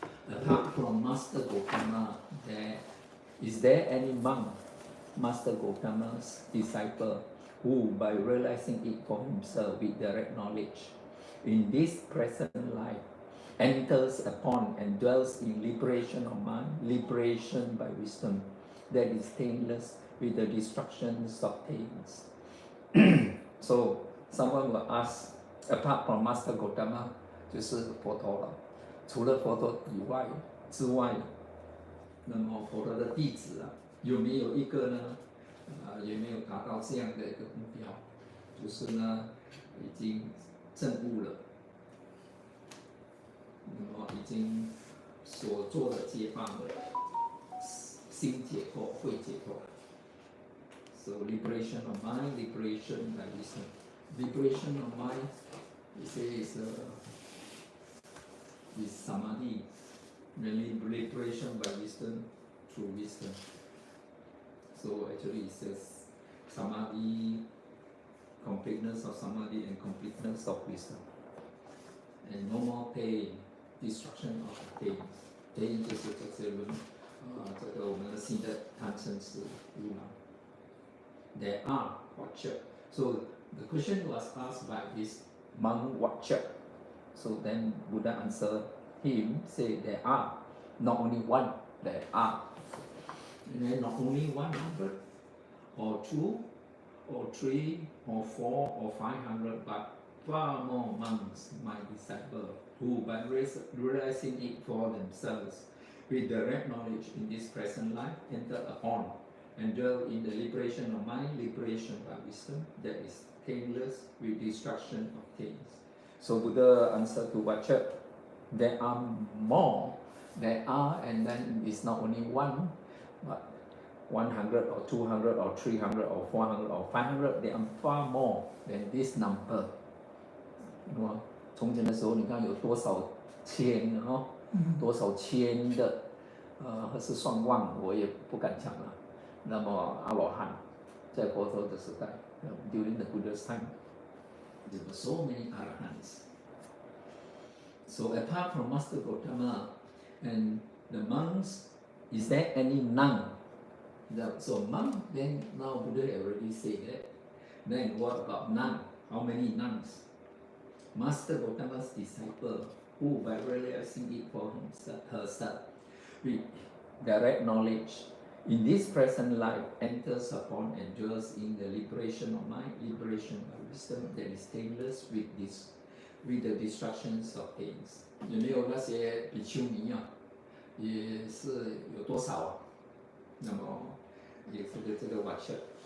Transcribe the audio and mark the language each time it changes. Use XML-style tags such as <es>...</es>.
<en>Apart from Master Gotama, is there any monk, Master Gotama's disciple, who by realizing it for himself with direct knowledge, in this present life, enters upon and dwells in liberation of mind, liberation by wisdom, that is taintless with the destructions of taints? So someone will ask, apart from Master Gotama,</en> <zh>就是佛陀了。除了佛陀之外，那么佛陀的弟子啊，有没有一个呢？有没有达到这样的一个目标？就是呢，已经证悟了，那么已经所做的解放了，心解脱、慧解脱。</zh> <en>So liberation of mind, liberation by wisdom. Liberation of mind, we say is samadhi, liberation by wisdom through wisdom. So actually it says samadhi, completeness of samadhi and completeness of wisdom. And no more pain, destruction of pain.</en> <zh>Pain 就是这些这个我们的心的贪嗔痴欲望。</zh> <en>There are watcher. So the question was asked by this monk watcher. So then Buddha answered him, say there are, not only one, there are. And then not only 100 or 2 or 3 or 4 or 500, but far more monks, my disciples, who by realizing it for themselves, with direct knowledge in this present life, enter upon and dwell in the liberation of mind, liberation by wisdom, that is taintless with destruction of taints. So Buddha answered to Watcher, there are more, there are, and then it's not only one, but 100 or 200 or 300 or 400 or 500, there are far more than this number.</en> <zh>从前的时候，你看有多少千哦，多少千的，是算万，我也不敢讲了。那么阿罗汉，在佛陀的时代</zh> <en>，during the Buddha's time, there were so many arahants. So apart from Master Gotama and the monks, is there any nun? So monk, then now Buddha already said that. Then what about nun? How many nuns? Master Gotama's disciple, who by realizing it for herself, with direct knowledge, in this present life enters upon and dwells in the liberation of mind, liberation by wisdom, that is taintless with the destructions of pains.</en> <zh>有没有那些比丘尼啊？也是有多少啊？那么也是这个 watcher</zh>